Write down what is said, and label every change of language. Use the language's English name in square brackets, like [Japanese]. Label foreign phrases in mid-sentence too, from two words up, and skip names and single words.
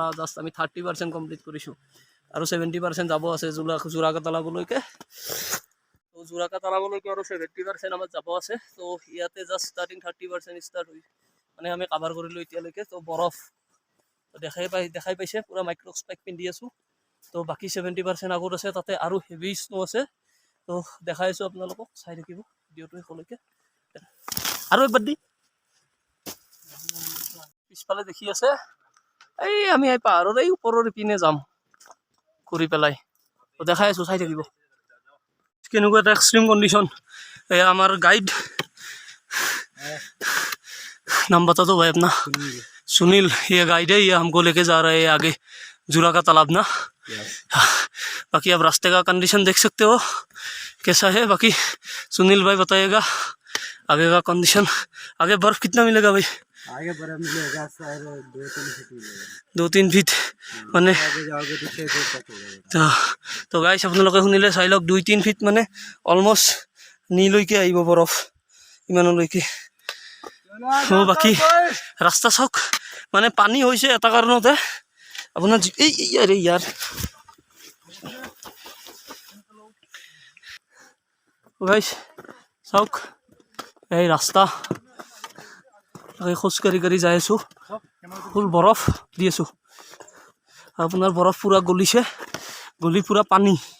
[Assamese] জাষ্ট আমি 30% কমপ্লিট কৰিছোঁ আৰু 70% যাব আছে জোৰাকাতালাপলৈকে তো জোৰাকাতালাপলৈকে আৰু 70% আমাৰ যাব আছে তো ইয়াতে [English] just starting [Assamese] 30% ষ্টাৰ্ট হৈ মানে আমি কাভাৰ কৰিলোঁ এতিয়ালৈকে তো বৰফ দেখাই পাইছে পুৰা [English] micro spike [Assamese] পিন্ধি আছোঁ তো বাকি 70% আগত আছে তাতে আৰু [English] heavy snow [Assamese] আছে তো দেখাই আছোঁ আপোনালোকক চাই থাকিব ভিডিঅ'টো শেষলৈকে আৰু একবাৰ দি পিছফালে দেখি আছে এই আমি এই পাহাৰৰ এই ওপৰৰ পিনে যাম ঘূৰি পেলাই তো দেখাই আছোঁ চাই থাকিব কেনেকুৱা এটা [English] extreme condition [Assamese] আমাৰ গাইড [Hindi] नाम बता दो भाई अपना सुनील ये गाइड है ये हमको लेके जा रहे हैं आगे जुरा का तालाब ना बाकी आप रास्ते का कंडीशन देख सकते हो कैसा है बाकी सुनील भाई बताइएगा आगे का कंडीशन आगे बर्फ कितना मिलेगा भाई आगे बड़ा मिलेगा शायद 2-3 फीट मिलेगा [Assamese] 2-3 ফিট মানে [Hindi] आगे जाओगे तो 6 फीट तक मिलेगा [Assamese] তো তো গাইছ আপোনালোকে শুনিলে চাই লওক 2-3 ফিট মানে অলমষ্ট নিলৈকে আহিব বৰফ ইমানলৈকে বাকী ৰাস্তা চাওক মানে পানী হৈছে এটা কাৰণতে আপোনাৰ এই ইয়াৰ গাইছ চাওক এই ৰাস্তা খোজকাঢ়ি কাঢ়ি যাই আছোঁ ফুল বৰফ দি আছোঁ আপোনাৰ বৰফ পূৰা গলিছে গলি পূৰা পানী